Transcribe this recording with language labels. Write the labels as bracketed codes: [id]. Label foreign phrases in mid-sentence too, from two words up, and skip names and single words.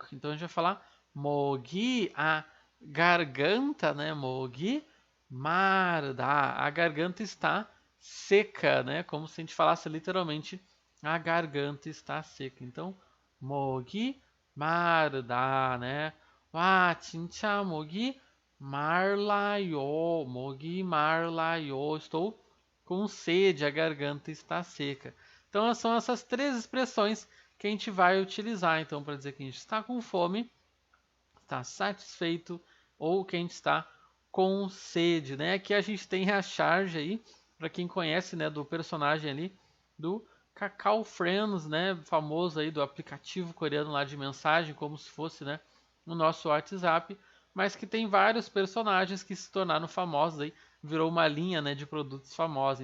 [pt] Então, a gente vai falar mogi, a garganta, né? [ko] 목이 말라. [pt] A garganta está seca, né? Como se a gente falasse literalmente a garganta está seca. Então, [ko] 목이 말라, [pt] né? [ko] 진짜 목이 말라요. 목이 말라요. [pt] Estou com sede, a garganta está seca. Então, são essas três expressões que a gente vai utilizar, então, para dizer que a gente está com fome, está satisfeito ou que a gente está com sede, né? Aqui a gente tem a charge aí, para quem conhece, né, do personagem ali, do Kakao Friends, né, famoso aí do aplicativo coreano lá de mensagem, como se fosse, né, o nosso WhatsApp, mas que tem vários personagens que se tornaram famosos aí, virou uma linha, né, de produtos famosos.